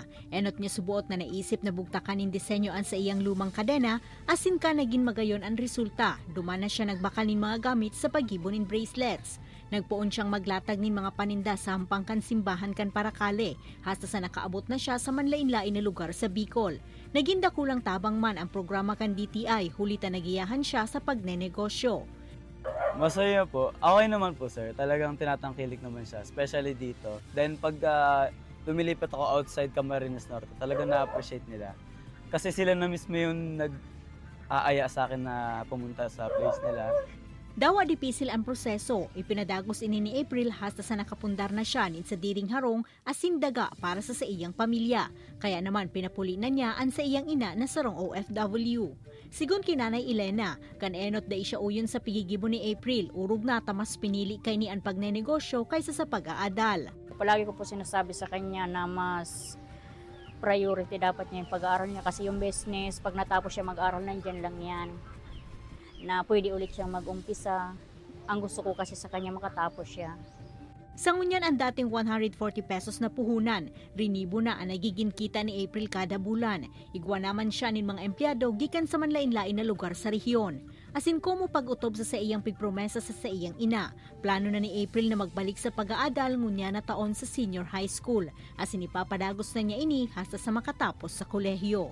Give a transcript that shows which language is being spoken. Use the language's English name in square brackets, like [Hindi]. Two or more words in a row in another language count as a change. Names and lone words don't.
[Bikol] Enot niya subuot na naisip na bugtakan in disenyo an sa iyang lumang kadena asin ka naging magayon ang resulta. Duman na siya nagbakal nin mga gamit sa pagibonin bracelets. Nagpuon siyang maglatag nin mga paninda sa hampangkan simbahan kan Paracale, hasta sa nakaabot na siya sa manlain-lain na lugar sa Bicol. Naging dakulang tabang man ang programa kan DTI, hulita nagiyahan siya sa pagnenegosyo. [Filipino] Masaya po. Okay naman po, sir. Talagang tinatangkilik naman siya, especially dito. Then pag lumilipat ako outside Camarines Norte, talagang na-appreciate nila. Kasi sila na mismo yung nag-aaya sa akin na pumunta sa place nila. [Bikol] Dawa dipisil ang proseso, ipinadagos ini ni April hasta sa nakapundar na siya sa diring harong asin daga para sa iyang pamilya. Kaya naman pinapuli na niya ang sa iyang ina na sarong OFW. Sigun kinanay Elena, kan-enot da siya uyon sa pigigibo ni April, urog na tamas pinili kay ni ang pagnenegosyo kaysa sa pag-aadal. [Filipino] Palagi ko po sinasabi sa kanya na mas priority dapat niya yung pag-aaral niya kasi yung business, pag natapos siya mag-aaral, nandyan lang yan. Na pwede ulit siyang mag-umpisa. Ang gusto ko kasi sa kanya makatapos siya. [Bikol] Sa ngunyan ang dating 140 pesos na puhunan, rinibo na ang nagiging kita ni April kada bulan. Igwa naman siya nin mga empleyado gikan sa manlain-lain na lugar sa rehiyon. asin komo pag-utob sa iyang pigpromesa sa iyang ina. Plano na ni April na magbalik sa pag-aadal ngunya na taon sa [English] senior high school, [Bikol] asin ipapadagos na niya ini hasta sa makatapos sa kolehiyo.